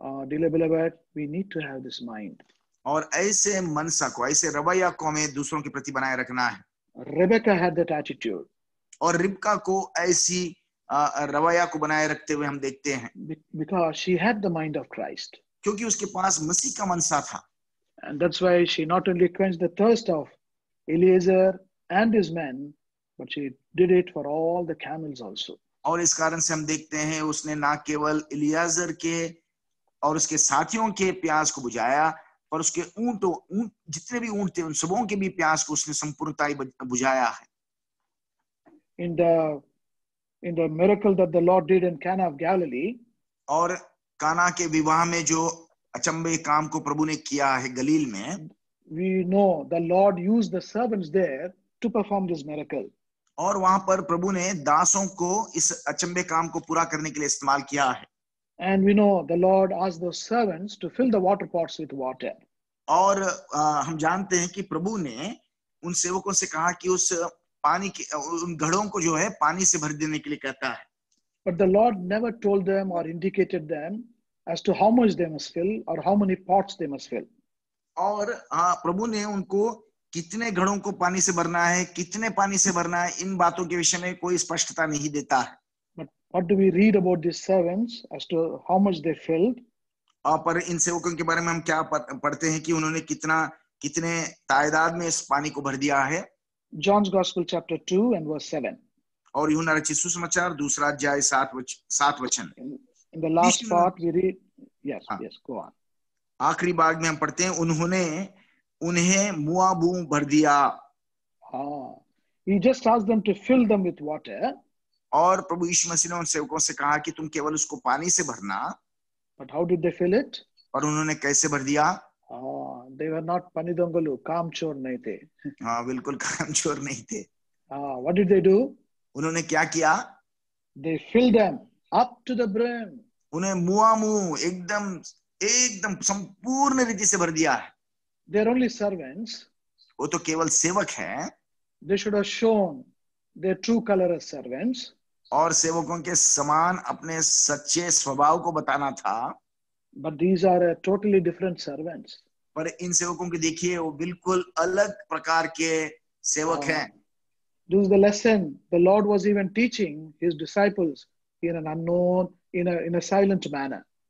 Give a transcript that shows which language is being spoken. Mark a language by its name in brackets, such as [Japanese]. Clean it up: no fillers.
[English] Dearly beloved, we need to have this mind. [Hindi] और ऐसे मनसा को, ऐसे रवैया को हमें दूसरों के प्रति बनाए रखना है। [English] Rebecca had that attitude. [Hindi] और रिबका को ऐसी रवैया को बनाए रखते हुए हम देखते हैं। [English] Because she had the mind of Christ. [Hindi] क्योंकि उसके पास मसीह का मनसा था। [English] And that's why she not only quenched the thirst of Eliezer and his men, but she did it for all the camels also. [Hindi] और इस कारण से हम देखते हैं उसने ना केवल इलियाजर के और उसके साथियों के प्यास को बुझाया, पर उसके ऊंट जितने भी ऊंट थे उन सबों के भी प्यास को उसने संपूर्णता बुझाया है। [English] In the miracle that the Lord did in Cana of Galilee, [Hindi] और काना के विवाह में जो अचंभे काम को प्रभु ने किया है गलील में, [English] we know the Lord used the servants there to perform this miracle. [Hindi] और वहां पर प्रभु ने दासों को इस अचंभे काम को पूरा करने के लिए इस्तेमाल किया है। [English] And we know the Lord asked those servants to fill the water pots with water. [Hindi] और हम जानते हैं कि प्रभु ने उन सेवकों से कहा कि उस पानी के उन घड़ों को जो है पानी से भर देने के लिए कहता है। [English] But the Lord never told them or indicated them as to how much they must fill or how many pots they must fill. [Hindi] और प्रभु ने उनको कितने घड़ों को पानी से भरना है, कितने पानी से भरना है, इन बातों के विषय में कोई स्पष्टता नहीं देता है। [English] But what do we read about these servants as to how much they filled? [Hindi] पर इन सेवकों के बारे में हम क्या पढ़ते हैं कि उन्होंने कितने तादाद में इस पानी को भर दिया है। [English] John's Gospel chapter 2 and verse 7. [Hindi] और यूहन्ना रचित सुसमाचार 2 अध्याय 7 वचन। [English] In the last part we read, yes, go on. [Hindi] आखिरी भाग में हम पढ़ते हैं, उन्हें मुआबू भर दिया। [English] He just asked them to fill them with water. [Hindi] और प्रभु यीशु मसीह ने उन सेवकों से कहा कि तुम केवल उसको पानी से भरना। [English] But how did they fill it? [Hindi] और उन्होंने कैसे भर दिया? [English] They were not panidongalu, [Hindi] कामचोर नहीं थे। बिल्कुल कामचोर नहीं थे। [English] What did they do? [Hindi] उन्होंने क्या किया? [English] They filled them up to the brim. [Hindi] उन्हें मुआमू एकदम संपूर्ण रीति से भर दिया है। [English] They are only servants. [Hindi] वो तो केवल सेवक हैं। [English] They should have shown their true color as servants. [Hindi] और सेवकों के समान अपने सच्चे स्वभाव को बताना था। [English] But these are totally different servants. [Hindi] पर इन सेवकों के देखिए वो बिल्कुल अलग प्रकार के सेवक हैं। [English] This is the lesson the Lord was even teaching his disciples in an unknown, in a silent manner.